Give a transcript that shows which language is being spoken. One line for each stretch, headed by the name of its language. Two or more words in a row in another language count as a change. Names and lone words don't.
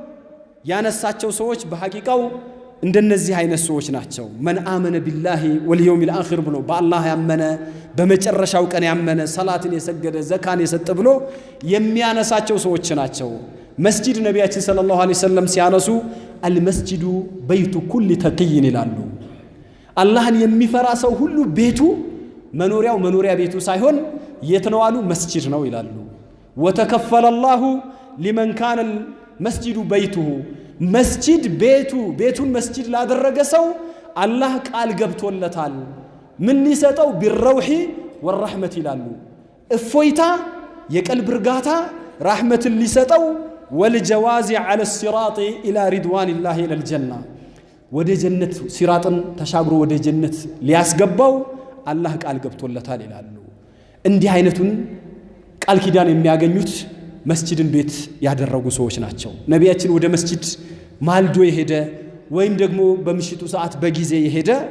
Amharic: ያነሳቸው ሰዎች በሐቂቃው እንደነዚህ አይነት ሰዎች ናቸው
Arabic: من آمن بالله واليوم الآخر
Amharic: ብሎ በአላህ ያመነ በመጨረሻው ቀን ያመነ ሰላትን የሰገደ ዘካን የሰጠ ብሎ የሚያነሳቸው ሰዎች ናቸው መስጂድ ነቢያችን
Arabic: صلى الله عليه وسلم
Amharic: ሲያነሱ
Arabic: المسجد بيت كل تقي
Amharic: ይላሉ አላህን የሚፈራ ሰው ሁሉ ቤቱ መኖሪያ ቤቱ ሳይሆን የት ነው አሉ መስጂድ ነው ይላሉ
Arabic: وتكفل الله لمن كان المسجد بيته
Amharic: መስጂድ ቤቱን መስጂድ ላደረገ ሰው አላህ ቃል ገብቶለታል ምን ሊሰጠው
Arabic: بالروح والرحمة
Amharic: ይላሉ እፎይታ የቀልብ እርጋታ ረህመትን ሊሰጠው
Arabic: والجواز على الصراط الى رضوان الله الى الجنه
Amharic: ወደ ጀነት ሲራጥን ተሻግሮ ወደ ጀነት ሊያስገባው አላህ ቃል ገብቶለታል ይላሉ እንዲህ አይነቱን ቃል ኪዳን የሚያገኙት መስጂድን ቤት ያደረጉ ሰዎች ናቸው ነቢያችን ወደ መስጂድ ማልዶ የሄደ ወይም ደግሞ በምሽቱ ሰዓት በጊዜ የሄደ